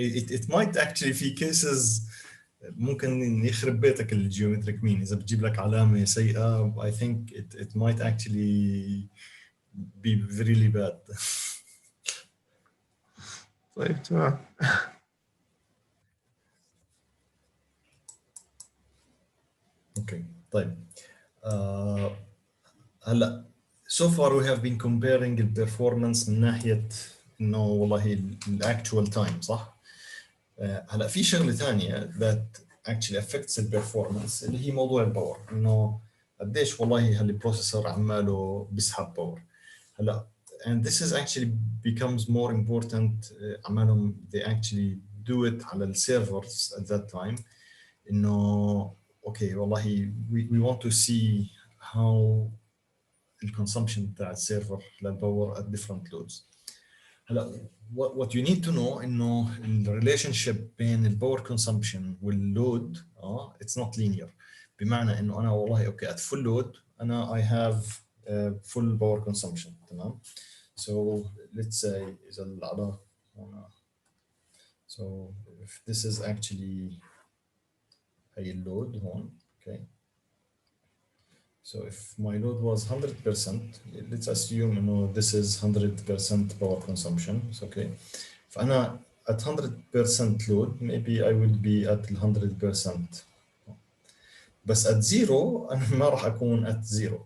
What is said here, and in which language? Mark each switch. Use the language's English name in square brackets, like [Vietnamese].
[English] it might actually [Arabic] في cases ممكن يخرب بيتك الجيومتريك مين إذا بتجيب لك علامة سيئة. [English] I think it might actually be really bad. [Arabic] طيب تمام. اوكي. [English] طيب هلا so far we have been comparing the performance [Arabic] من ناحية انه والله الاكتوال تايم صح. هلا في شغلة ثانية [English] that actually affects the performance [Arabic] اللي هي موضوع الباور. انه قديش والله هالبروسيسور عماله بيسحب باور. [English] هلا and this is actually becomes more important عمالهم they actually do it على السيرفرز at that time انه okay والله we want to see how the consumption [Arabic] بتاع السيرفر للباور [English] at different loads. هلا what you need to know انه ال relationship [Arabic] بين الباور [English] consumption واللود it's not linear. [Arabic] بمعنى انه انا والله اوكي [English] at full load [Arabic] انا [English] I have full power consumption [Arabic] تمام. [English] So let's say [Arabic] إذا العلاقة هنا [English] so if this is actually [Arabic] هي اللود هون [English] okay. So if my load was 100%, let's assume you know this is 100% power consumption. It's okay. فأنا at 100% load, maybe I will be at 100%. [Arabic] بس at zero أنا ما راح أكون at zero.